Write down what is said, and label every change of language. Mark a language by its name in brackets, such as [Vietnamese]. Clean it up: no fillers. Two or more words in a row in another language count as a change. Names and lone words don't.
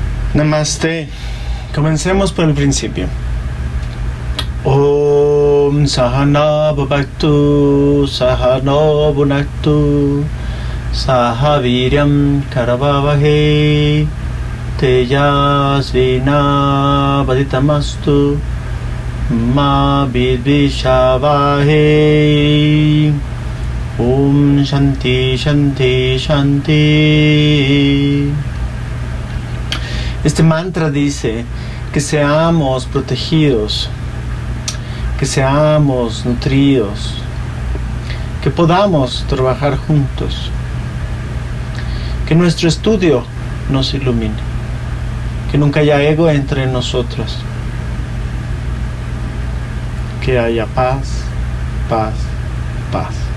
[Spanish] Namaste. Comencemos por el principio. [Sanskrit] ॐ सहना भवतु सहना भुनक्तु सह वीर्यं करवावहे तेजस्विना वदितमस्तु मा विद्विषावहे. ॐ शान्ति शान्ति शान्ति. [Spanish] Este mantra dice que seamos protegidos, que seamos nutridos, que podamos trabajar juntos, que nuestro estudio nos ilumine, que nunca haya ego entre nosotros, que haya paz, paz, paz.